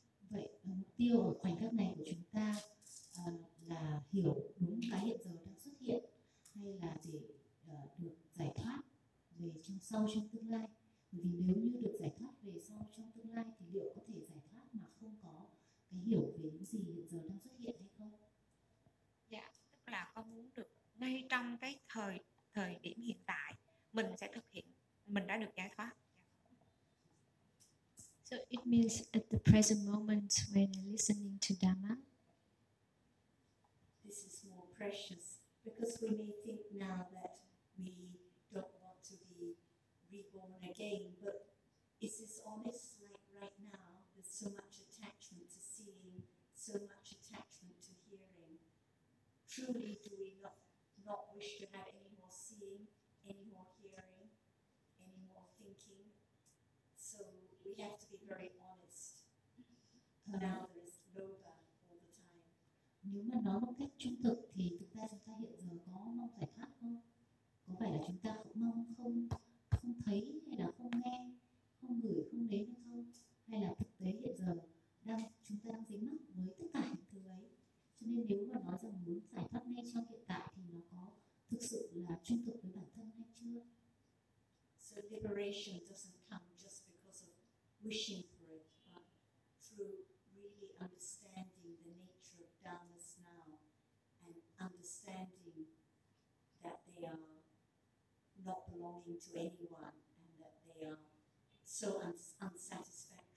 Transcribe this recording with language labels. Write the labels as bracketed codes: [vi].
[vi] Vậy mục tiêu ở khoảnh khắc này của chúng ta là hiểu đúng cái hiện giờ đang xuất hiện, hay là để được giải thoát về trong sau trong tương lai? Vì nếu như được giải thoát về sau trong tương lai thì liệu có thể giải thoát mà không có cái hiểu về những gì hiện giờ đang xuất hiện hay không? Dạ, tức là con muốn được ngay trong cái thời điểm hiện tại mình sẽ thực hiện, mình đã được giải thoát. [en] So it means at the present moment when listening to Dhamma. This is more precious because we may think now that we don't want to be reborn again, but is this honest, like right now, there's so much attachment to seeing, so much attachment to hearing. Truly do we not wish to have any more seeing, any more hearing, any more thinking? So we have to be very honest. Now there is lobha all the time. [vi] Nếu mà nói một cách trung thực thì chúng ta hiện giờ có mong giải thoát không? Có phải là chúng ta cũng mong không thấy hay là không nghe, không ngửi, không nếm hay không? Hay là thực tế hiện giờ chúng ta đang dính mắc với tất cả những thứ ấy? Cho nên nếu mà nói rằng muốn giải thoát ngay trong hiện tại thì nó có thực sự là trung thực với bản thân hay chưa? [en] So liberation doesn't come just because of wishing for it, but through really understanding the nature of dhammas now and understanding that they are not belonging to anyone and that they are so unsatisfied.